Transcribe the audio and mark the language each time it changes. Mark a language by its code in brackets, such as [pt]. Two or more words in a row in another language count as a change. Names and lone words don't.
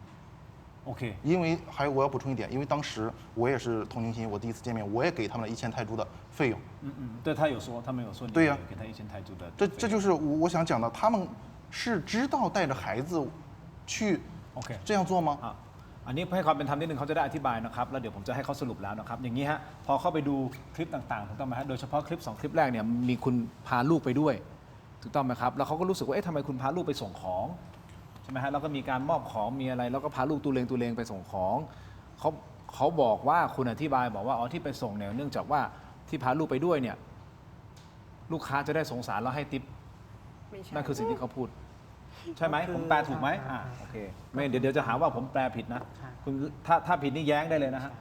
[zh] OK，因为还有我要补充一点，因为当时我也是同情心，我第一次见面，我也给他们了1000泰铢的费用。对他有说，他们有说你对呀给他1000泰铢的。这就是我想讲的，他们是知道带着孩子去 OK 这样做吗？ [th] อันนี้ให้ความเป็นธรรมนิดนึงเขาจะได้อธิบายนะครับแล้วเดี๋ยวผมจะให้เขาสรุปแล้วนะครับอย่างนี้ฮะพอเข้าไปดูคลิปต่างๆถูกต้องไหมฮะโดยเฉพาะ คลิป2คลิปแรกเนี่ยมีคุณพาลูกไปด้วยถูกต้องไหมครับแล้วเขาก็รู้สึกว่าเอ๊ะทำไมคุณพาลูกไปส่งของใช่ไหมฮะแล้วก็มีการมอบของมีอะไรแล้วก็พาลูกตูเลงไปส่งของเขาบอกว่าคุณอธิบายบอกว่าอ๋อที่ไปส่งเนี่ยเนื่องจากว่าที่พาลูกไปด้วยเนี่ยลูกค้าจะได้สงสารแล้วให้ทิปนั่นคือสิ่งที่เขาพูดใช่ไหมผมแปลถูกไหมโอเคไม่เดี๋ยวจะหาว่าผมแปลผิดนะคุณถ้าผิดนี่แย้งได้เลยนะฮะ